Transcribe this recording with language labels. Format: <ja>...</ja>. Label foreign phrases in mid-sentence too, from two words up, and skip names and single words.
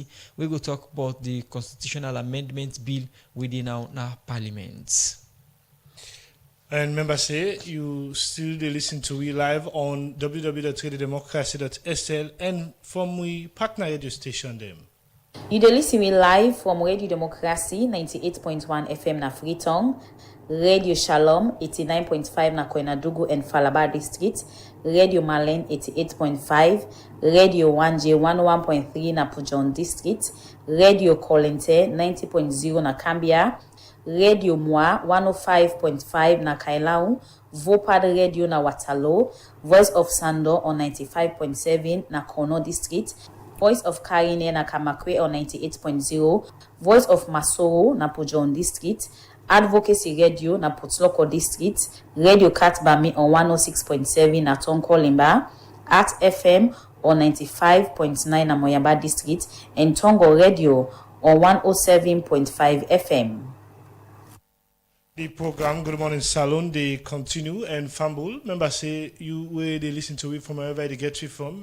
<kri>We go talk about the constitutional amendment bill within our parliament. And remember, say you still listen to we live on www.radiodemocracy.sl and from we partner radio station them. You dey listen me live from Radio Democracy 98.1 FM na Freetong, Radio Shalom 89.5 na Koinadugu and Falabar District, Radio Malen 88.5, Radio 1J 101.3 na Pujon District, Radio Kolente 90.0 na Cambia, Radio Moi 105.5 na Kailau, Vopad Radio na Watalo, Voice of Sando on 95.7 na Kono District, Voice of Karine na Kamakwe on 98.0, Voice of Masoro na Pujon District, Advocacy Radio na Potloko District, Radio Katbami on 106.7 na Tonko Limba, Art FM on 95.9 na Moyamba District, and Tongo Radio on 107.5 FM. The program Good Morning Salon, they continue and fumble. Remember, say you where they listen to it from wherever they get it from.</kri>